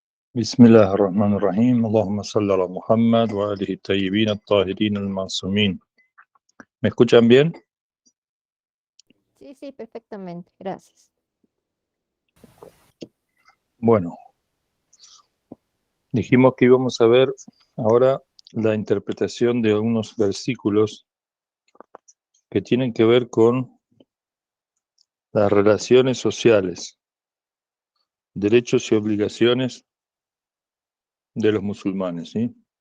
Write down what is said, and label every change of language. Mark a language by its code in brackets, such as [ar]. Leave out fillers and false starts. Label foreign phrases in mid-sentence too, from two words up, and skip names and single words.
[ar] بسم الله الرحمن الرحيم اللهم صل على محمد وآله الطيبين الطاهرين المعصومين. [es] ¿Me escuchan bien? Sí, sí, perfectamente, gracias. Bueno, dijimos que íbamos a ver ahora la interpretación de algunos versículos que tienen que ver con las relaciones sociales, derechos y obligaciones de los musulmanes, ¿sí?